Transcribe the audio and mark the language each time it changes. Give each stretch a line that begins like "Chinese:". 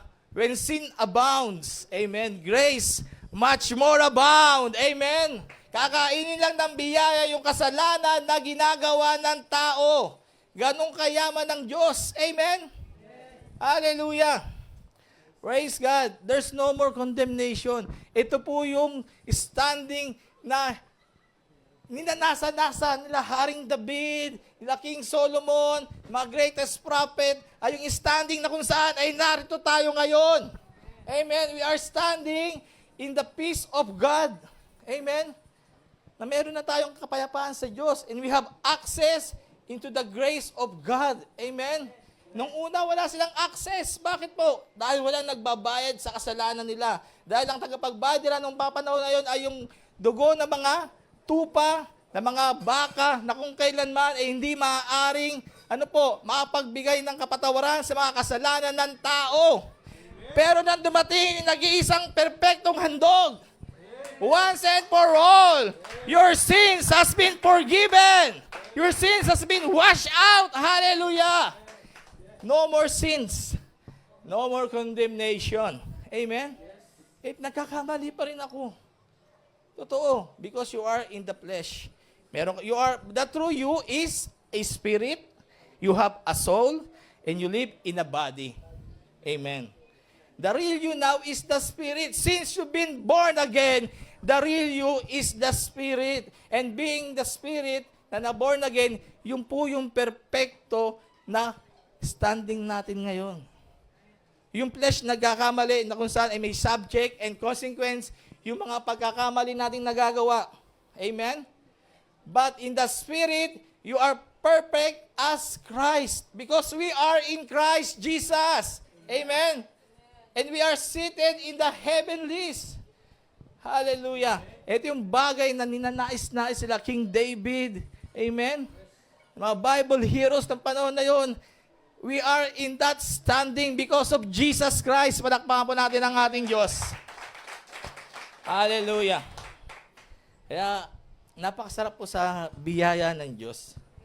English: when sin abounds, amen, grace much more abound, amen.
Filipino: Kakainin lang ng biyaya yung kasalanan na ginagawa ng tao. Ganong kayaman ng Diyos, amen.
English: Hallelujah. Praise God. There's no more condemnation.
Filipino: Ito po yung standing na ninanasa-nasa nila Haring David, nila King Solomon, mga greatest prophet, ay yung standing na kung saan ay narito tayo ngayon. Amen.
English: We are standing in the peace of God. Amen.
Filipino: Na meron na tayong kapayapaan sa Diyos
English: and we have access into the grace of God. Amen.
Filipino: Nung una, wala silang access. Bakit po? Dahil walang nagbabayad sa kasalanan nila. Dahil ang tagapagbayad nila nung papanahon na yun ay yung dugo ng mga tupa, ng mga baka, na kung kailanman ay hindi maaaring, makapagbigay ng kapatawaran sa mga kasalanan ng tao. Pero nang dumating, nag-iisang perpektong handog.
English: Once and for all, your sins has been forgiven. Your sins has been washed out. Hallelujah. No more sins. No more condemnation.
Filipino: Amen? Nagkakamali pa rin ako. Totoo.
English: Because you are in the flesh. The true you is a spirit. You have a soul. And you live in a body. Amen. The real you now is the spirit. Since you've been born again, the real you is the spirit. And being the spirit
Filipino: na na-born again, yung po yung perfecto na standing natin ngayon. Yung flesh nagkakamali na kung saan ay may
English: subject and consequence,
Filipino: yung mga pagkakamali nating nagagawa. Amen?
English: But in the spirit, you are perfect as Christ because we are in Christ Jesus. Amen? And we are seated in the heavenlies. Hallelujah.
Filipino: Ito yung bagay na ninanais-nais sila, King David. Amen? Mga Bible heroes ng panahon na yun,
English: we are in that standing because of Jesus Christ.
Filipino: Palakpakan po natin ang ating Diyos. Hallelujah. Kaya, napakasarap po sa biyaya ng Diyos.